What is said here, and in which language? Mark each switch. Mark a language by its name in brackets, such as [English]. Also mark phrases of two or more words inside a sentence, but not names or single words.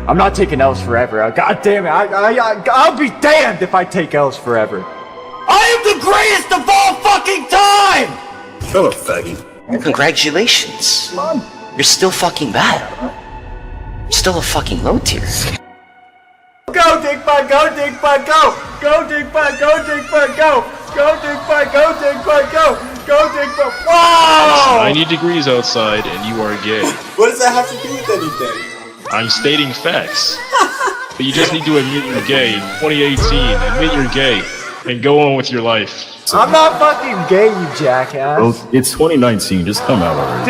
[English] I'm not taking L's forever. God damn it. I'll be damned if I take L's forever. I am the greatest of all fucking time! Shut up, faggot. Congratulations. You're still fucking bad. You're still a fucking low tier. Go, Dickbutt, go, Dickbutt, go! Go, Dickbutt, go, Dickbutt, go! Go, Dickbutt, go, Dickbutt, go! Go, Dickbutt, whoa! 90 degrees outside and you are gay. What does that have to do with anything? I'm stating facts. But you just need to admit you're gay in 2018. Admit you're gay. And go on with your life. I'm not fucking gay, you jackass. Well, it's 2019, just come out already.